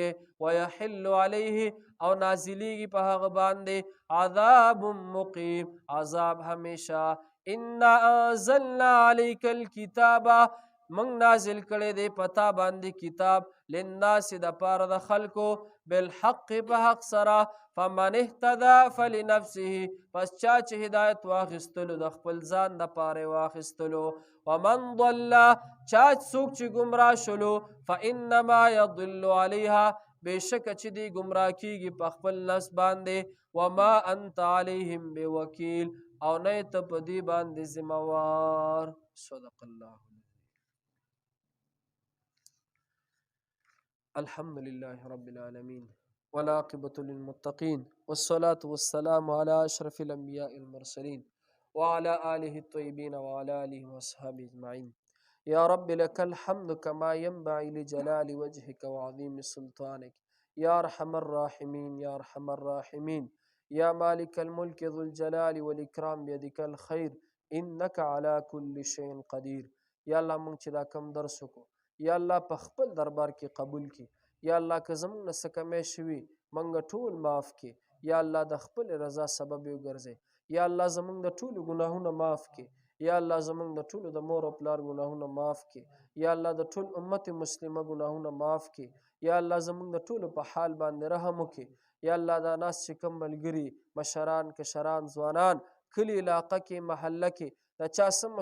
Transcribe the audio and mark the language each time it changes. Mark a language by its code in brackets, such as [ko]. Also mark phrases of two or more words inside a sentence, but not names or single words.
[ar] ویحل علیه [ps] او نازلیږي په هغه باندې [ar] عذاب مقیم [ps] عذاب همیشه [ar] انا انزلنا علیک الکتاب [ps] من نازل کړی دی پتا باندې کتاب للناس د پاره د خلکو بالحق په حق سره [ar] فمن اهتدى فلنفسه [ps] پس چا چې هدایت واخیستلو د خپل ځان د پاره واخیستلو [ar] ومن ضل [ps] چا څوک چې ګمراه شلو [ar] فانما يضل عليها [ps] بشک چې دی ګمراه کیږي په خپل نفس باندې [ar] وما انت عليهم بوکیل [ps] او نه ته په دې باندې ذمہوار [ar] صدق الله الحمد لله رب العالمين والعاقبة للمتقين والصلاة والسلام على أشرف الأنبياء المرسلين وعلى آله الطيبين وعلى آله وأصحابه أجمعين يا رب لك الحمد كما ينبغي لجلال وجهك وعظيم سلطانك يا أرحم الراحمين يا أرحم الراحمين يا مالك الملك ذو الجلال والإكرام بيدك الخير إنك على كل شيء قدير يا الله [ps] مونږ چې دا کم درس وکړو یا الله په خپل دربار کې قبول کړي یا الله که زموږ نه څه کمی شوي موږ ټول معاف کړي یا الله د خپل رضا سبب یې وګرځئ یا الله زموږ د ټولو ګناهونه معاف کړي یا الله زموږ د ټولو د مور او پلار ګناهونه معاف کړي یا الله د ټول امت مسلمه ګناهونه معاف کړي یا الله زموږ د ټولو په حال باندې رحم وکړي یا الله دا ناس چې کوم ملګري مشران کشران ځوانان کلي علاقه کې محله کې د چا څه